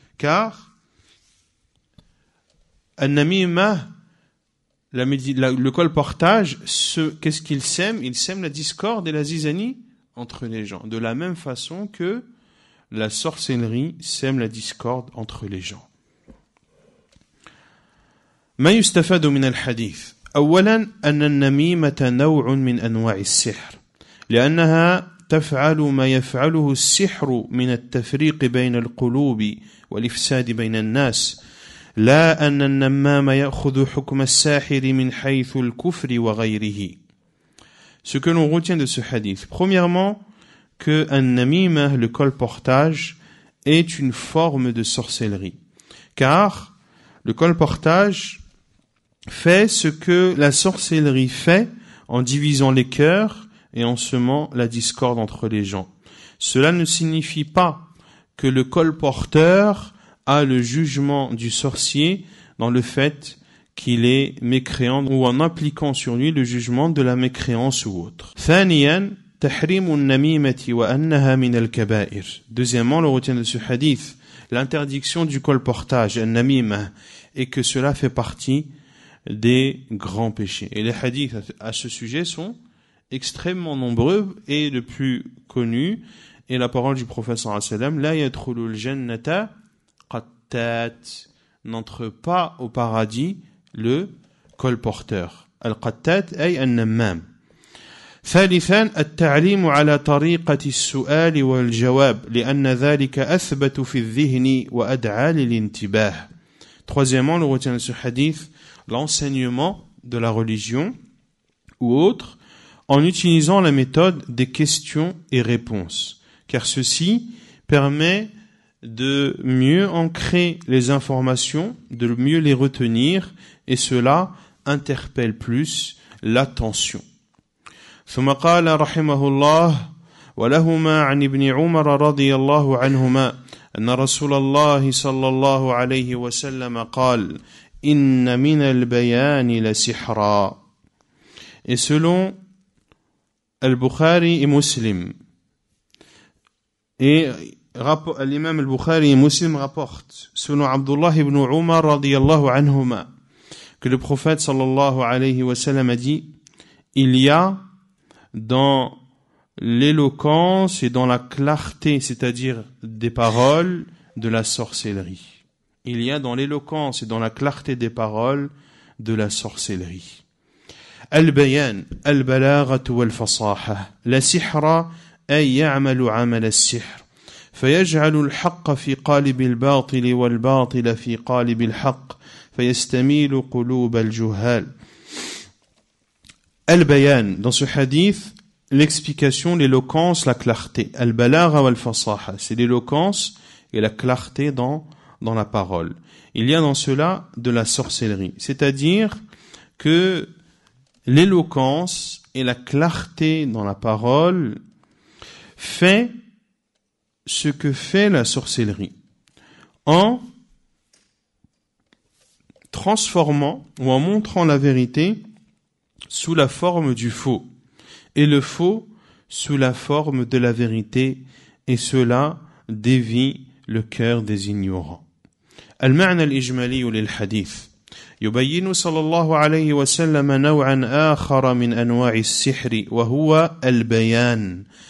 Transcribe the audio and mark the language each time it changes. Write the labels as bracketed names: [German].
[French] Car an-namima, le colportage, qu'est-ce qu'il sème? Il sème la discorde et la zizanie entre les gens. De la même façon que la sorcellerie sème la discorde entre les gens. [Arabic] ما يستفاد من الحديث أولا أن النميمة نوع من أنواع السحر لأنها تفعل ما يفعله السحر من التفريق بين القلوب والإفساد بين الناس لا أن النمام يأخذ حكم الساحر من حيث الكفر وغيره. [French] Ce que l'on retient de ce hadith, premièrement, que an-namima, le colportage, est une forme de sorcellerie. Car le colportage fait ce que la sorcellerie fait en divisant les cœurs et en semant la discorde entre les gens. Cela ne signifie pas que le colporteur a le jugement du sorcier dans le fait qu'il est mécréant ou en appliquant sur lui le jugement de la mécréance ou autre. [Arabic] ثانيا تحريم النميمة وأنها من الكبائر. [French] Deuxièmement, le retient de ce hadith, l'interdiction du colportage, an-namima, et que cela fait partie des grands péchés. Et les hadiths à ce sujet sont extrêmement nombreux et le plus connu est la parole du prophète sallallahu alayhi wa sallam, [Arabic] la yadkhulul jannata qattat, [French] n'entre pas au paradis le colporteur. [Arabic] Al-qattat ay an-nammam. ثالثا التعليم على طريقة السؤال والجواب لأن ذلك أثبت في الذهن وأدعى للانتباه. [French] Troisièmement, le retient de ce hadith, l'enseignement de la religion ou autre en utilisant la méthode des questions et réponses, car ceci permet de mieux ancrer les informations, de mieux les retenir, et cela interpelle plus l'attention. [Arabic] ثم قال رحمه الله ولهما عن ابن عمر رضي الله عنهما أن رسول الله صلى الله عليه وسلم قال إن من البيان لسحرا. [French] Et selon Al-Bukhari et Muslim, et l'imam Al-Bukhari et Muslim rapportent selon Abdullah ibn Umar radiyallahu anhuma que le prophète sallallahu alayhi wa sallam a dit: il y a dans l'éloquence et dans la clarté, c'est-à-dire des paroles, de la sorcellerie. Il y a dans l'éloquence et dans la clarté des paroles de la sorcellerie. [Arabic] Al-bayan, al-balaghatu wal-fasaha. La sihra ay ya'malu 'amal as-sihr. فيجعل الحق في قالب الباطل والباطل في قالب الحق فيستميل قلوب الجهال. [French] Al-bayan, dans ce hadith, l'explication, l'éloquence, la clarté. [Arabic] Al-balagha wal-fasaha, [French] c'est l'éloquence et la clarté dans la parole. Il y a dans cela de la sorcellerie, c'est-à-dire que l'éloquence et la clarté dans la parole fait ce que fait la sorcellerie en transformant ou en montrant la vérité sous la forme du faux et le faux sous la forme de la vérité, et cela dévie le cœur des ignorants. [Arabic] المعنى الإجمالي للحديث يبين صلى الله عليه وسلم نوعا آخر من أنواع السحر وهو البيان